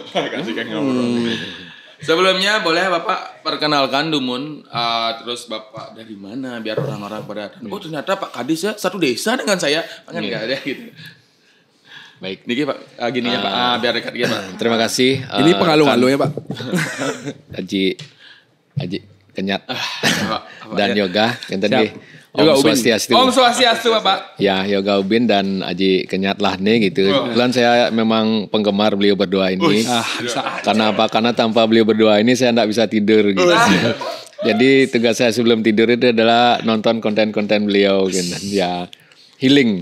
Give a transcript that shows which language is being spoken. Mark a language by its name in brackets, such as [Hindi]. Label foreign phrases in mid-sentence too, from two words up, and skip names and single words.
[Indonesian] Sebelumnya boleh Bapak perkenalkan Dumun, terus Bapak dari mana biar orang-orang pada ternyata Pak Kadis ya satu desa dengan saya. Kan enggak ada gitu. Baik. Niki Pak, gini ya Pak, biar dekat ya Pak. Terima kasih. Ini pengalu-ngalu ya Pak. Aji Kenyat dan Yoga [Balinese] enten nggih. Om Swastiastu [Indonesian] Bapak. Ya, Yoga Ubin dan Aji Kenyat lah nih gitu. Kebetulan saya memang penggemar beliau berdua ini. Karena apa? Karena tanpa beliau berdua ini saya enggak bisa tidur gitu. Jadi tugas saya sebelum tidur itu adalah nonton konten-konten beliau gitu. Ya, healing.